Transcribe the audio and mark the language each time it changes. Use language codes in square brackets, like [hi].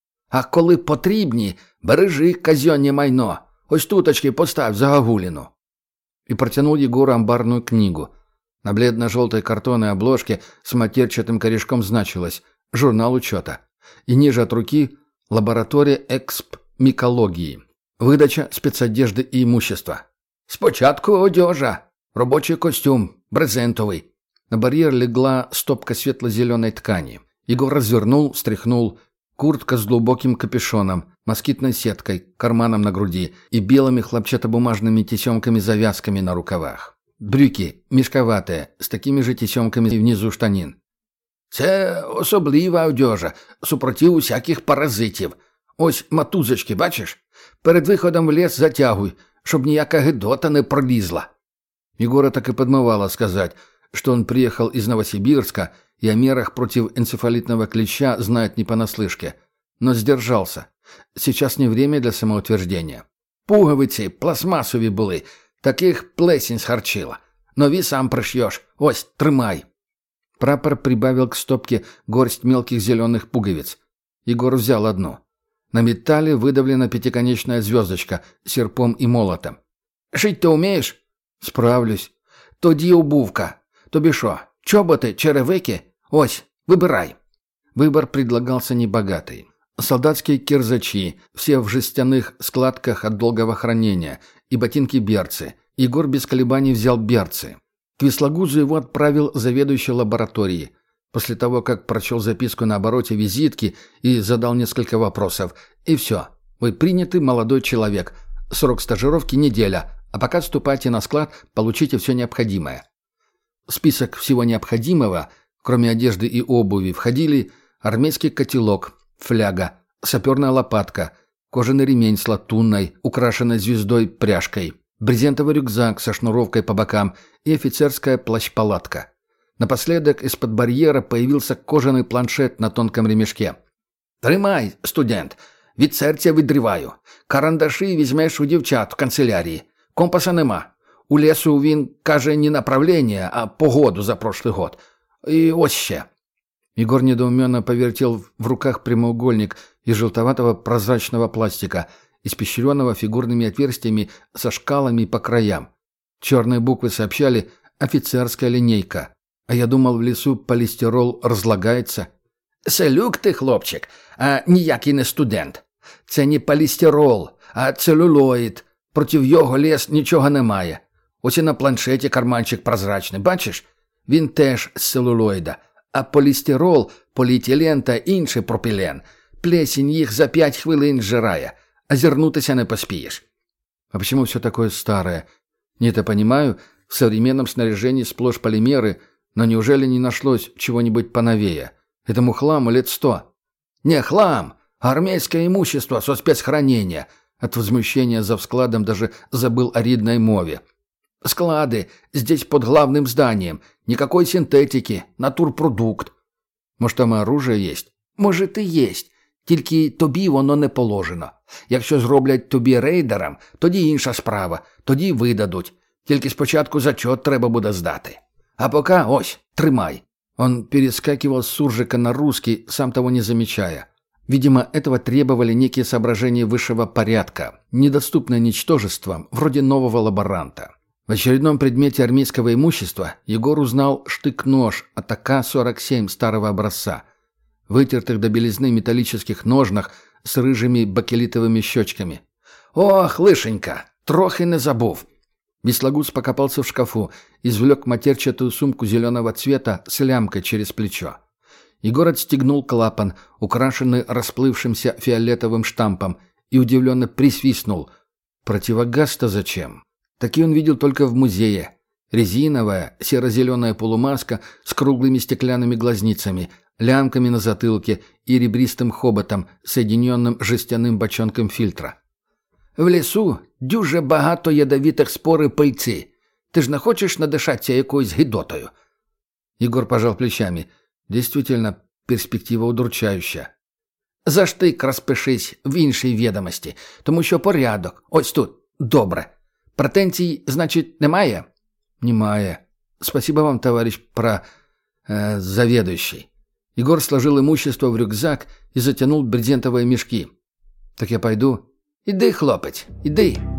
[uk] «А коли потрібні, бережи казённе майно. Ось туточки поставь за гагуліну». [ru] И протянул Егору амбарную книгу. На бледно-жёлтой картонной обложке с матерчатым корешком значилось «Журнал учёта». И ниже от руки – «Лаборатория экспмикологии. Выдача спецодежды и имущества». [uk] «Спочатку одежа. [ru] Рабочий костюм. Брезентовый». На барьер легла стопка светло-зеленой ткани. Егор развернул, стряхнул. Куртка с глубоким капюшоном, москитной сеткой, карманом на груди и белыми хлопчатобумажными тесемками-завязками на рукавах. Брюки мешковатые, с такими же тесемками внизу штанин. [uk] «Це особлива одежа, супротив всяких паразитів. Ось матузочки, бачишь? Перед виходом в лес затягуй, чтоб ніяка гидота не пролізла». [ru] Егора так и подмывало сказать, что он приехал из Новосибирска и о мерах против энцефалитного клеща знает не понаслышке. Но сдержался. Сейчас не время для самоутверждения. «Пуговицы пластмассовые были. Таких плесень схарчила. [uk] Но ви сам пришьешь. Ось, тримай». [ru] Прапор прибавил к стопке горсть мелких зеленых пуговиц. Егор взял одну. На металле выдавлена пятиконечная звездочка с серпом и молотом. «Жить-то умеешь?» «Справлюсь». [uk] «Тоді обувка. Тобі шо, чоботи, черевики? Ось, выбирай». [ru] Выбор предлагался небогатый. Солдатские кирзачи, все в жестяных складках от долгого хранения, и ботинки-берцы. Егор без колебаний взял берцы. К Вислогузу его отправил заведующий лабораторией. После того, как прочел записку на обороте визитки и задал несколько вопросов. И все. Вы приняты, молодой человек. Срок стажировки – неделя. А пока вступайте на склад, получите все необходимое. Список всего необходимого, кроме одежды и обуви, входили армейский котелок, фляга, саперная лопатка, кожаный ремень с латунной, украшенной звездой, пряжкой, брезентовый рюкзак со шнуровкой по бокам и офицерская плащ-палатка. Напоследок из-под барьера появился кожаный планшет на тонком ремешке. [uk] «Тримай, студент! Від серця відриваю! Карандаши візьмеш у дівчат в канцелярії. Компаса нема. [ru] У лесу [uk] він каже [ru] не направление, а погоду за прошлый год. [uk] І ось ще». [ru] Егор недоуменно повертел в руках прямоугольник из желтоватого прозрачного пластика, испещренного фигурными отверстиями со шкалами по краям. Черные буквы сообщали «Офицерская линейка». А я думал, в лесу полистирол разлагается. [uk] «Селюк ты, хлопчик, а ніякий не студент. Це не полистирол, а целлюлоїд. Против його лес нічого немає. Ось і на планшеті карманчик прозрачний, бачиш? Він теж з целлюлоїда. А поліестерол, поліетилен та інший пропілен. Плесінь їх за 5 хвилин зжирає. А зірнутися не поспієш. А чому все таке старе? Ні, я розумію, в сучасному снаряженні сплошь полімери, [ru] но неужели не нашлось [uk] чого-нибудь поновее? [ru] Этому хламу 100 лет. Не хлам, а армейское имущество со спецхранения. От возмущения за складом даже забыл о ридной мове. Склады здесь под главным зданием. Никакой синтетики, натурпродукт. Может, там и оружие есть? Может, и есть. [uk] Тільки тобі воно не положено. Якщо зроблять тобі рейдером, тоді інша справа. Тоді видадуть. Тільки спочатку зачет треба буде здати. А поки ось, тримай. [ru] Он перескакивал с суржика на русский, сам того не замечая. Видимо, этого требовали некие соображения высшего порядка, недоступные ничтожествам, вроде нового лаборанта. В очередном предмете армейского имущества Егор узнал штык-нож от АК-47 старого образца, вытертых до белизны металлических ножнах с рыжими бакелитовыми щечками. [uk] «Ох, лышенька, трохи не забув!» [ru] Веслогуз покопался в шкафу, извлек матерчатую сумку зеленого цвета с лямкой через плечо. Егор отстегнул клапан, украшенный расплывшимся фиолетовым штампом, и удивленно присвистнул. Противогаз-то зачем? Такие он видел только в музее. Резиновая, серо-зеленая полумаска с круглыми стеклянными глазницами, лямками на затылке и ребристым хоботом, соединенным жестяным бочонком фильтра. [uk] В лесу дуже багато ядовитих спор і пыльцы. Ти ж не хочеш надышаться якоюсь гидотою? [ru] Егор пожал плечами. Действительно, перспектива удручающая. [uk] За штык распишись в іншій ведомості, тому що порядок. Ось тут. Добре. Претензій, значить, немає? Немає. [ru] Спасибо вам, товарищ, заведующий. Егор сложил имущество в рюкзак и затянул брезентовые мешки. Так я пойду. [uk] Іди, хлопець, іди.